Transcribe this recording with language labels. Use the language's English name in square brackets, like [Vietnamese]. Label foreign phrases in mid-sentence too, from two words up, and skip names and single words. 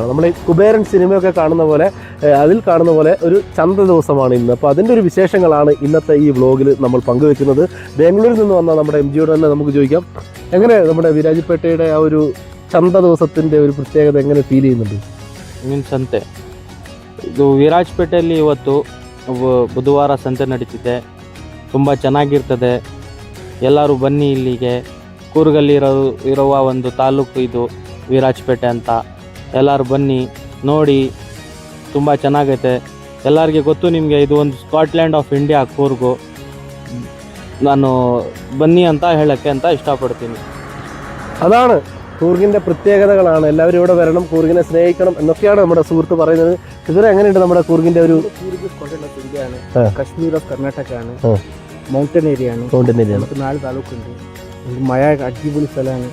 [Malayalam] നമ്മൾ ഈ കുബേരൻ സിനിമയൊക്കെ കാണുന്ന പോലെ, അതിൽ കാണുന്ന പോലെ ഒരു ചന്ത ദിവസമാണ് ഇന്ന്. അപ്പോൾ അതിൻ്റെ ഒരു വിശേഷങ്ങളാണ് ഇന്നത്തെ ഈ വ്ലോഗിൽ നമ്മൾ പങ്കുവെക്കുന്നത്. ബാംഗ്ലൂരിൽ നിന്ന് വന്ന നമ്മുടെ MGയോട് തന്നെ നമുക്ക് ചോദിക്കാം, എങ്ങനെ നമ്മുടെ വീരാജപേട്ടയുടെ ആ ഒരു ചന്ത ദിവസത്തിൻ്റെ ഒരു പ്രത്യേകത എങ്ങനെ ഫീൽ ചെയ്യുന്നുണ്ട്? [Kannada] ಸಂತೆ ಇದು ವಿರಾಜಪೇಟೆಯಲ್ಲಿ ಇವತ್ತು ಬುಧವಾರ ಸಂತೆ ನಡೀತಿದೆ. ತುಂಬ ಚೆನ್ನಾಗಿರ್ತದೆ. ಎಲ್ಲರೂ ಬನ್ನಿ ಇಲ್ಲಿಗೆ. ಕೂರ್ಗಲ್ಲಿರುವ ಒಂದು ತಾಲೂಕು ಇದು ವಿರಾಜಪೇಟೆ ಅಂತ. ಎಲ್ಲರೂ ಬನ್ನಿ ನೋಡಿ, ತುಂಬ ಚೆನ್ನಾಗೈತೆ. ಎಲ್ಲರಿಗೆ ಗೊತ್ತು ನಿಮಗೆ, ಇದು ಒಂದು ಸ್ಕಾಟ್ಲ್ಯಾಂಡ್ ಆಫ್ ಇಂಡಿಯಾ ಕೂರ್ಗು. ನಾನು ಬನ್ನಿ ಅಂತ ಹೇಳೋಕ್ಕೆ ಅಂತ ഇഷ്ടപ്പെടുತೀನಿ. [Malayalam] അതാണ് കൂർഗിൻ്റെ പ്രത്യേകതകളാണ്. എല്ലാവരും ഇവിടെ വരണം, കൂർഗിനെ സ്നേഹിക്കണം എന്നൊക്കെയാണ് നമ്മുടെ സുഹൃത്ത് പറയുന്നത്. ഇതുവരെ എങ്ങനെയുണ്ട് നമ്മുടെ കൂർഗിൻ്റെ ഒരു കശ്മീർ ഓഫ് കർണാടക ആണ്, [English] mountain area [Malayalam] ആണ്. 4 താലൂക്കുണ്ട്. മഴ അടിപൊളി സ്ഥലമാണ്.